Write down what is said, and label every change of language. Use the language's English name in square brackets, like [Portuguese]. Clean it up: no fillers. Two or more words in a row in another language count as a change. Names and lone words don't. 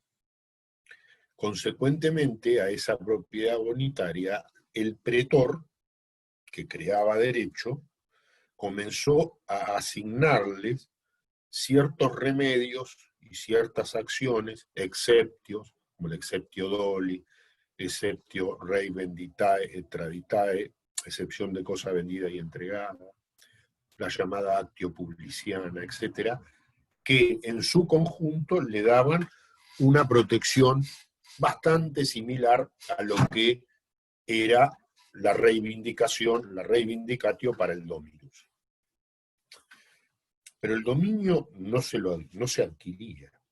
[Spanish] Consecuentemente, a esa propiedad bonitaria, el pretor, que creaba derecho, comenzó a asignarles ciertos remedios y ciertas acciones, exceptios, como el [Latin] exceptio doli, exceptio rei venditae et traditae, [Spanish] excepción de cosa vendida y entregada, la llamada actio publiciana, etcétera, que en su conjunto le daban una protección bastante similar a lo que era la reivindicación, la reivindicatio para el dominus. Pero el dominio no se adquiría.